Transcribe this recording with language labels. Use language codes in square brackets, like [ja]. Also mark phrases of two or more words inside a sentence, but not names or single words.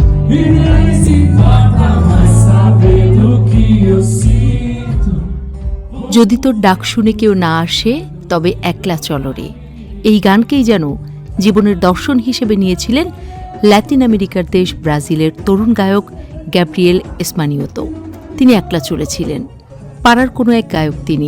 [pt] E nem se importa mais saber do que eu sinto. [bn] যদি তোর ডাক শুনে কেউ না আসে তবে একলা চলো রে, এই গানকেই যেন জীবনের দর্শন হিসেবে নিয়েছিলেন ল্যাটিন আমেরিকার দেশ ব্রাজিলের তরুণ গায়ক গ্যাব্রিয়েল এসমানিওতো। তিনি একলা চলেছিলেন। পাড়ার কোনো এক গায়ক তিনি।